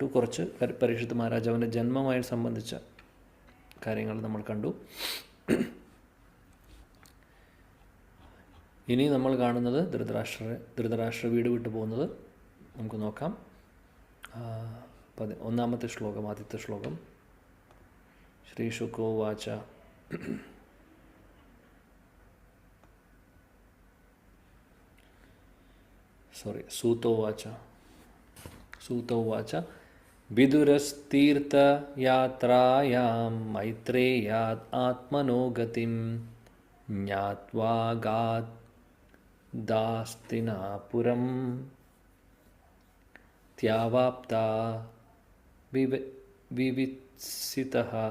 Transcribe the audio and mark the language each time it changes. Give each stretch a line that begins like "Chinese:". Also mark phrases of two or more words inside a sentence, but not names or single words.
Malayalam: കുറച്ച് പരീക്ഷിത്ത് മഹാരാജാവിൻ്റെ ജന്മമായി സംബന്ധിച്ച കാര്യങ്ങൾ നമ്മൾ കണ്ടു. ഇനി നമ്മൾ കാണുന്നത് ധൃതരാഷ്ട്ര വീട് വിട്ടു പോകുന്നത് നമുക്ക് നോക്കാം. 1ാമത്തെ ശ്ലോകം, ആദ്യത്തെ ശ്ലോകം.
Sanskrit: ശ്രീ ശുകോ വാച. सूतोवाच विदुरस्तीर्थयात्रायां मैत्रेयात् आत्मनो गतिं ज्ञात्वा गादास्तिनापुरं त्यावाप्ता विवित्सितः।